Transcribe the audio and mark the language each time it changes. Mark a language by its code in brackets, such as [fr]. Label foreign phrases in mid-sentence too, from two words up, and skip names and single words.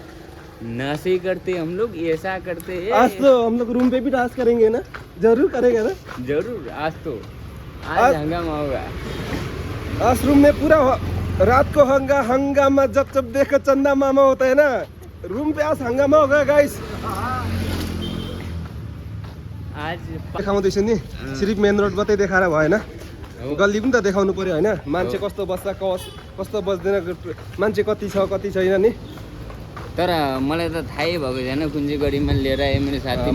[hi] नशे करते हम लोग, ऐसा करते हैं। आज तो हम लोग रूम पे भी डांस करेंगे ना, जरूर करेंगे ना। जरूर, आज हंगामा होगा। आज रूम में पूरा रात को हंगामा, जब देखो चंदा मामा होता है ना, रूम पे आज हंगामा होगा गाइस। आज [ne] देखाउँदैछु नि, सिर्फ मेन रोड मात्रै देखाएर भएन, गल्ली पनि त देखाउनु पर्यो होइन। मान्छे कस्तो बस्छ कस्तो बस्दैन, मान्छे कति छ कति छैन नि। तर मलाई त थाहै भएको छैन कुन चाहिँ गरीमा लिएर आयो मेरो साथीले।